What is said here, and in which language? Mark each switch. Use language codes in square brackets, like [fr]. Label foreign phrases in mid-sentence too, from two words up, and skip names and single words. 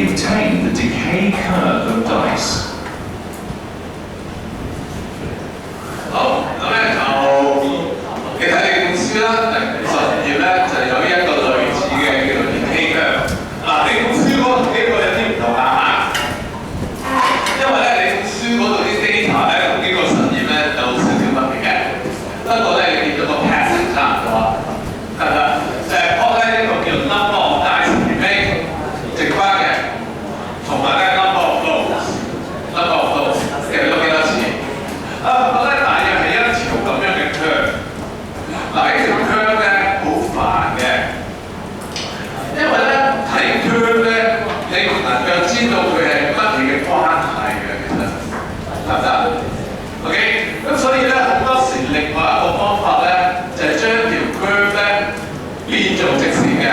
[en] obtain the decay curve of dice. [yue] 好，咁咧就你睇你本書啦，第10頁咧就有一個類似嘅叫做 [en] decay curve。 [yue] 嗱，你本書嗰個同呢個有啲唔同啊嚇，因為咧你本書嗰度啲 data 咧同呢個實驗咧有少少分別嘅，不過咧你見到個 pattern 差唔多，得唔得？就係講咧呢個叫 [en] number of dice remaining [yue] 剩翻嘅，同埋咧 [en] number of flows [yue] 其實有幾多次？我覺得大約係一條咁樣嘅 curve。嗱，呢條 curve 咧好煩嘅，因為咧睇 curve 咧，你唔能夠知道佢係乜嘢嘅關係嘅，其實得唔得 ？OK， 咁所以咧好多時另外一個方法咧，就係將條 curve 咧變做直線嘅。